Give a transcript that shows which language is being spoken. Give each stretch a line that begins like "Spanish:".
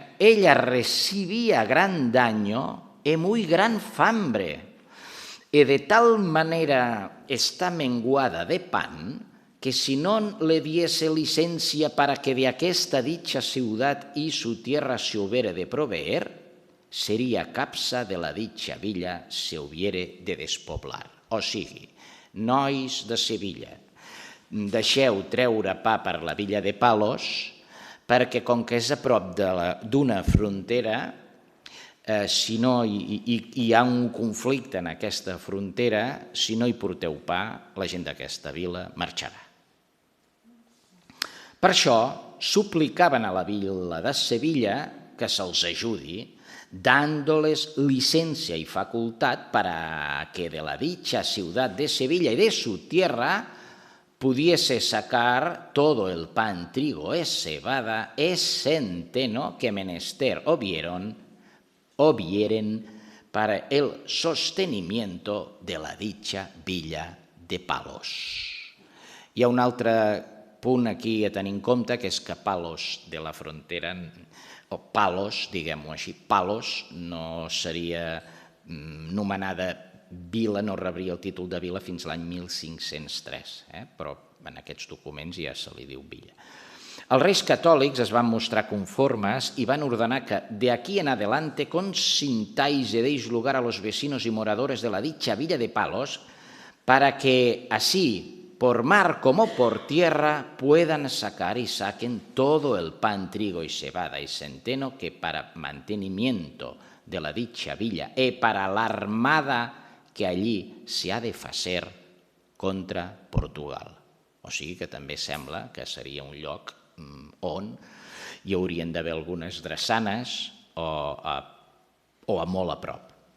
Spanish: Ella recibía gran daño y muy gran fambre, y de tal manera está menguada de pan, que si no le diese licencia para que de aquesta dicha ciudad y su tierra se hubiere de proveer, sería capsa de la dicha villa se hubiere de despoblar.
Catalan: O sigui, nois de Sevilla, deixeu treure pa per la villa de Palos, perquè com que és a prop d'una frontera, si no hi ha un conflicte en aquesta frontera, si no hi porteu pa, la gent d'aquesta vila marxarà. Per això, suplicaven a la vila de Sevilla que se'ls ajudi,
Spanish: dándoles licencia y facultad para que de la dicha ciudad de Sevilla y de su tierra pudiese sacar todo el pan, trigo, cebada, centeno que menester o vieren para el sostenimiento de la dicha villa de Palos.
Catalan: Hi ha un altre punt aquí a tenir en compte, que és que Palos de la Frontera, o Palos, diguem-ho així, Palos no seria nomenada vila, no rebria el títol de vila fins l'any 1503, però en aquests documents ja se li diu villa. Els reis catòlics es van mostrar conformes
Spanish: y van ordenar que de aquí en adelante consintáis y deis lugar a los vecinos y moradores de la dicha villa de Palos para que así, por mar como por tierra, puedan sacar y saquen todo el pan, trigo y cebada y centeno que para mantenimiento de la dicha villa y para la armada que allí se ha de facer contra Portugal.
Catalan: O sigui que també sembla que seria un lloc on hi haurien d'haver algunes drassanes o a molt a prop.